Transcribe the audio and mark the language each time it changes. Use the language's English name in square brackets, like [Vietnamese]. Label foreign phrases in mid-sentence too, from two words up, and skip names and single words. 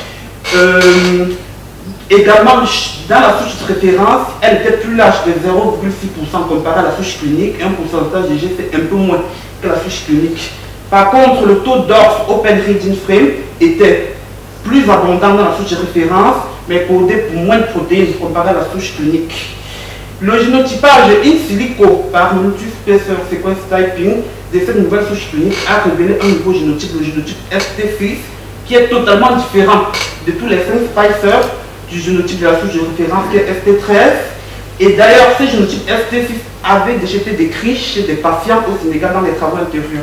[French] Également, dans la souche de référence, elle était plus large de 0,6% comparé à la souche clinique et un pourcentage de G c'est un peu moins que la souche clinique. Par contre, le taux d'ORF [English] Open Reading Frame [French] était plus abondant dans la souche de référence, mais codé pour moins de protéines comparé à la souche clinique. Le génotypage [Latin] in silico [French] par [English] multi-spacer sequence typing [French] de cette nouvelle souche clinique a révélé un nouveau génotype, le génotype ST6, qui est totalement différent de tous les 5 spicers du génotype de la souche de référence qui est ST13. Et d'ailleurs, ce génotype ST6 avait déjà été décrit chez des patients au Sénégal dans les travaux antérieurs.